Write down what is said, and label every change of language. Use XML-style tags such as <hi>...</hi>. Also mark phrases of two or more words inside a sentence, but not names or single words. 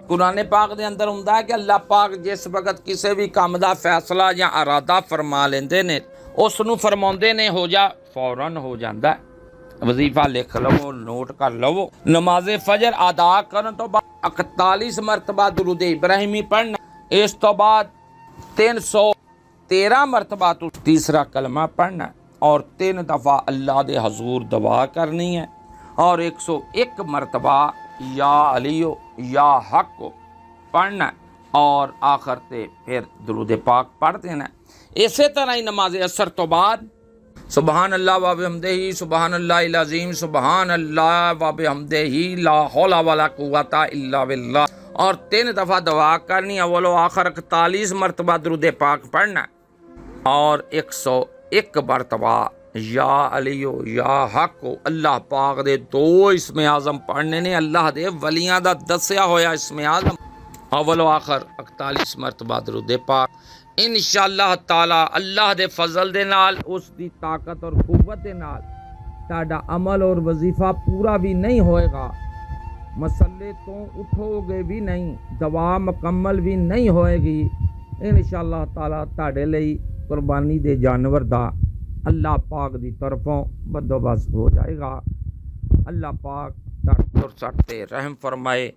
<pa>ਕੁਰਾਨ ਪਾਕ ਦੇ ਅੰਦਰ ਹੁੰਦਾ ਹੈ ਕਿ ਅੱਲਾਹ ਪਾਕ ਜਿਸ ਵਕਤ ਕਿਸੇ ਵੀ ਕੰਮ ਦਾ ਫੈਸਲਾ ਜਾਂ ਇਰਾਦਾ ਫਰਮਾ ਲੈਂਦੇ ਨੇ ਉਸ ਨੂੰ ਫਰਮਾਉਂਦੇ ਨੇ ਹੋ ਜਾ, ਫੌਰਨ ਹੋ ਜਾਂਦਾ। ਵਜ਼ੀਫਾ ਲਿਖ ਲਵੋ, ਨੋਟ ਕਰ ਲਵੋ। ਨਮਾਜ਼ ਫਜਰ ਅਦਾ ਕਰਨ ਤੋਂ ਬਾਅਦ 41 ਮਰਤਬਾ ਦਰੂਦ ਇਬਰਾਹੀਮੀ ਪੜ੍ਹਨਾ, ਇਸ ਤੋਂ ਬਾਅਦ 313 ਮਰਤਬਾ ਤੋਂ ਤੀਸਰਾ ਕਲਮਾ ਪੜ੍ਹਨਾ اور 3 دفعہ اللہ دے حضور دعا کرنی ہے اور 101 مرتبہ</pa> <ar>یا علیو یا حق</ar> <pa>کو پڑھنا ہے اور آخر تے پھر درود پاک پڑھ دینا ہے۔ اسی طرح ہی نماز عصر تو بعد</pa> <ar>سبحان اللہ و بحمدہ سبحان اللہ العظیم سبحان اللہ و بحمدہ لا حول ولا قوت الا باللہ</ar> <pa>اور 3 دفعہ دعا کرنی ہے۔ اول و آخر 41 مرتبہ درود پاک پڑھنا ہے اور 101 مرتبہ</pa> <ar>یا علیو یا حق</ar> <pa>کو اللہ پاک دے 2 اسم اعظم پڑھنے نے۔ اللہ دے ولیاں دا دسیا ہویا اسم اعظم اول و آخر 41 مرتبہ درود پاک</pa> <ar>انشاءاللہ تعالی</ar> <pa>اللہ دے فضل دے نال اس دی طاقت اور قوت دے نال تہاڈا عمل اور وظیفہ پورا بھی نہیں ہوئے گا، مسلے تو اٹھو گے بھی نہیں، دعا مکمل بھی نہیں ہوئے گی۔</pa> <ar>انشاءاللہ تعالی</ar> <pa>تہاڈے لئی قربانی دے جانور دا اللہ پاک دی طرفوں بندوبست ہو جائے گا۔ اللہ پاک سٹ تے رحم فرمائے۔</pa>